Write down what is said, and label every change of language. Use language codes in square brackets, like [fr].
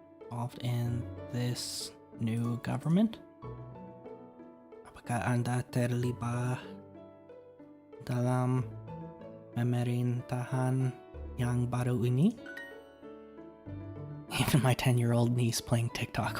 [en] Involved in this new government? [id] Apakah Anda terlibat dalam pemerintahan yang baru ini? [en] Even my 10-year-old niece playing TikTok.